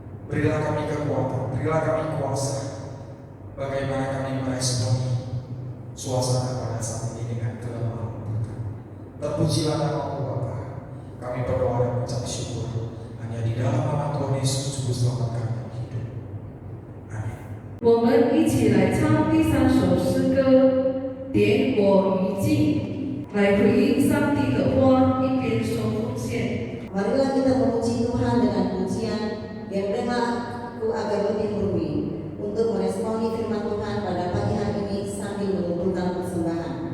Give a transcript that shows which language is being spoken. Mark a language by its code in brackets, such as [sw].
[id] Berilah kami kekuatan, berilah kami kuasa, bagaimana kami meresponi suasana pada saat ini dengan kelemah lembutan. Terpujilah nama-Mu Bapa. Kami berdoa dan mengucap syukur hanya di dalam nama Tuhan Yesus Juru Selamat kami hidup. Amin. [zh] 我们一起来唱第3首诗歌《点我于尽》，来回应上帝的话，一边说奉献。 [id] Marilah kita memuji Tuhan dengan pujian yang berlaku agar lebih murni untuk meresponi firman Tuhan pada pagi hari ini sambil mengumpulkan persembahan.